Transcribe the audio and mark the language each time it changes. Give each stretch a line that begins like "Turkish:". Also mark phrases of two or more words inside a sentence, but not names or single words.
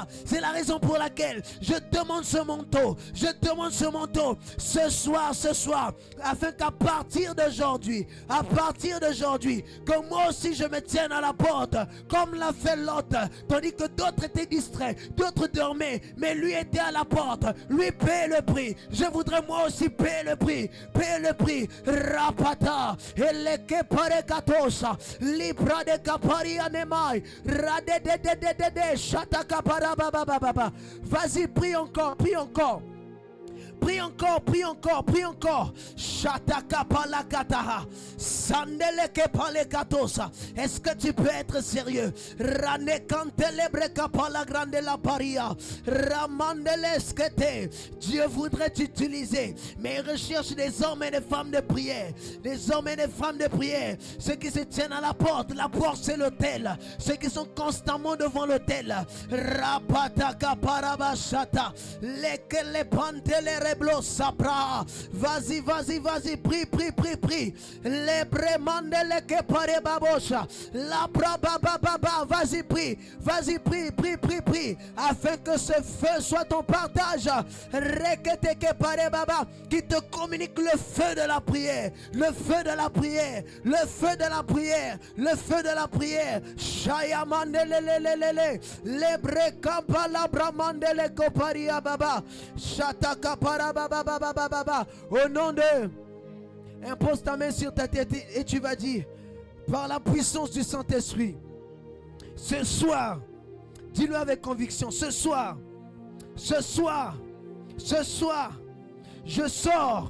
French: C'est la raison pour laquelle je demande ce manteau, ce soir, afin qu'à partir d'aujourd'hui, que moi aussi je me tienne à la porte, comme l'a fait Lot, tandis que d'autres étaient distraits, d'autres dormaient, mais lui était à la porte, lui paie le prix. Je voudrais moi aussi payer le prix. Rapata, eleke parekatosa, libra de kapari anemai, rade de shata kapara baba. Vas-y, prie encore. Prie encore. Shataka palakataha. Sandeleke palekatosa. Est-ce que tu peux être sérieux? Rane kantelebre kapala grande la paria. Ramandeleskete. Dieu voudrait t'utiliser, mais il recherche des hommes et des femmes de prière. Ceux qui se tiennent à la porte. La porte, c'est l'autel. Ceux qui sont constamment devant l'autel. Rapataka parabashata. Lekele pantele. Vas-y, prie. Les brémande les que pare babosha. La baba, vas-y, prie. Afin que ce feu soit ton partage. Rekete que pare baba, qui te communique le feu de la prière. Le feu de la prière. Shayamande lelelelele. Les brekamba la bramande le koparia baba. Shataka au nom de, impose ta main sur ta tête et tu vas dire, par la puissance du Saint-Esprit, ce soir, dis-le avec conviction, ce soir, je sors.